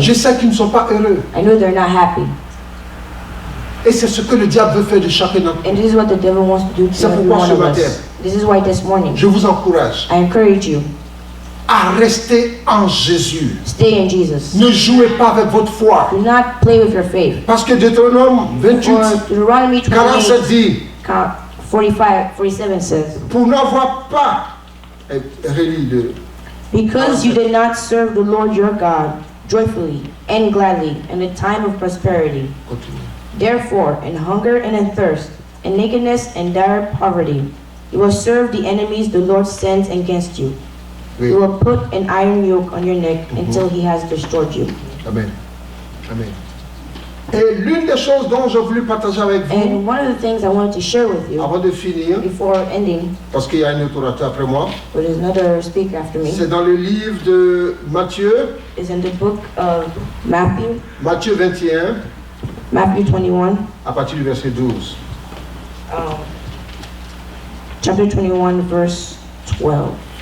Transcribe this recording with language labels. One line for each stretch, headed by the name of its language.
French: Je sais qu'ils ne sont pas heureux.
English: I know they're not happy.
French: Et c'est ce que le diable veut faire de chacun d'entre nous.
English: And this is what the devil wants to do to
French: C'est
English: every
French: pourquoi
English: one
French: ce
English: of
French: matin,
English: us. This is why this morning,
French: Je vous encourage
English: I encourage you,
French: à rester en Jésus.
English: stay in Jesus.
French: Ne jouez pas avec votre foi.
English: Do not play with your faith.
French: Parce que Deutéronome 28,
English: For Deuteronomy 47 28,
French: dit,
English: 45, 47 says,
French: pour n'avoir pas, relis-le,
English: because you did not serve the Lord your God joyfully and gladly in the time of prosperity.
French: continue.
English: Therefore, in hunger and in thirst, in nakedness and dire poverty, you will serve the enemies the Lord sends against you.
French: Oui.
English: He will put an iron yoke on your neck until he has destroyed you. Amen. Amen.
French: Et l'une des choses dont je voulais partager avec vous,
English: And one of the things I wanted to share with you
French: avant de finir,
English: before ending,
French: parce qu'il y a un autre orateur après moi,
English: but there's another speaker after me,
French: c'est dans le livre de Matthieu,
English: is in the book of Matthew,
French: Matthieu 21,
English: Matthew 21,
French: à partir du verset 12.
English: Chapter 21, verse 12.